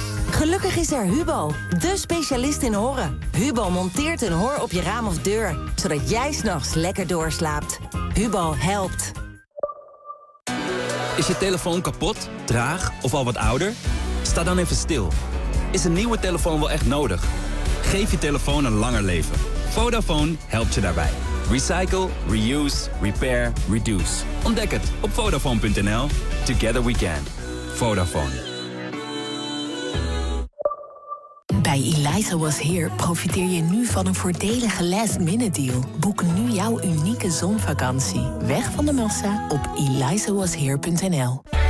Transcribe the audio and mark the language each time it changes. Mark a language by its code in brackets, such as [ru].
[nl] Gelukkig is er Hubo, de specialist in horren. Hubo monteert een hor op je raam of deur, zodat jij 's nachts lekker doorslaapt. Hubo helpt. Is je telefoon kapot, traag of al wat ouder? Sta dan even stil. Is een nieuwe telefoon wel echt nodig? Geef je telefoon een langer leven. Vodafone helpt je daarbij. [en] Recycle, reuse, repair, reduce. [nl] Ontdek het op Vodafone.nl. [en] Together we can. Vodafone. [nl] Bij Eliza Was Here profiteer je nu van een voordelige last-minute deal. Boek nu jouw unieke zonvakantie. Weg van de massa op ElizaWasHere.nl.